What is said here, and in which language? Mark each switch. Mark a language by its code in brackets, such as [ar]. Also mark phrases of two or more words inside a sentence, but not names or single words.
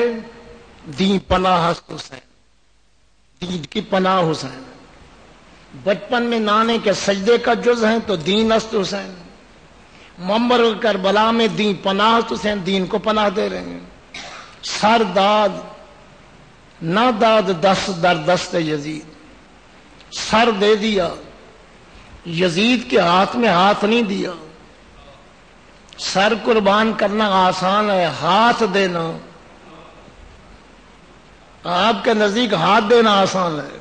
[ur] دین پناہ حسین، دین کی پناہ حسین۔ بچپن میں نانے کے سجدے کا جز ہیں تو [fa] دین است حسین، [ur] منبر کربلا میں دین پناہ حسین، دین کو پناہ دے رہے ہیں۔ [fa] سرداد نہ داد دست در دست یزید، [ur] سر دے دیا، یزید کے ہاتھ میں ہاتھ نہیں دیا۔ سر قربان کرنا آسان ہے، ہاتھ دینا آپ کے نزدیک ہاتھ دینا آسان ہے۔